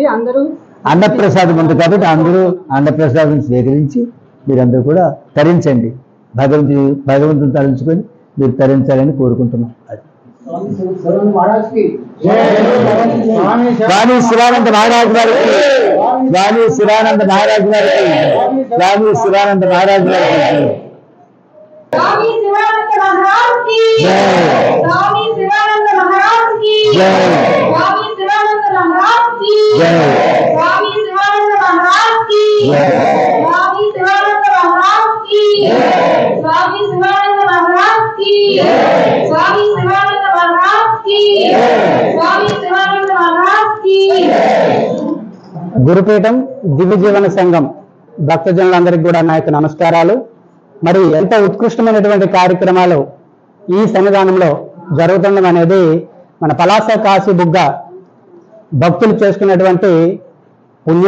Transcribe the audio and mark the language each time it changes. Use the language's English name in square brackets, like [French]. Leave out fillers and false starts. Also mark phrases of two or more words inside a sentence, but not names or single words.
[Telugu] అన్నప్రసాదం ఉంది కాబట్టి అందరూ అన్నప్రసాదం స్వీకరించి మీరందరూ కూడా తరించండి. భగవంతుని తరించుకొని మీరు తరించాలని కోరుకుంటున్నాం. స్వామి శివానంద మహారాజు గారికి, స్వామి శివానంద మహారాజు గారికి, స్వామి శివానంద మహారాజు గారికి [Hindi] स्वामी शिवानंद महाराज की स्वामी शिवानंद महाराज की स्वामी शिवानंद महाराज की स्वामी शिवानंद महाराज की स्वामी शिवानंद महाराज की स्वामी शिवानंद महाराज की स्वामी शिवानंद महाराज की स्वामी शिवानंद महाराज की. [Telugu] గురుపీఠం దివ్య జీవన సంఘం భక్తజనులందరికీ కూడా నా యొక్క నమస్కారాలు. మరి ఎంత ఉత్కృష్టమైనటువంటి కార్యక్రమాలు ఈ సన్నిధానంలో జరుగుతుండడం అనేది మన పలాస కాశీ బుగ్గ భక్తులు చేసుకున్నటువంటి పుణ్యం.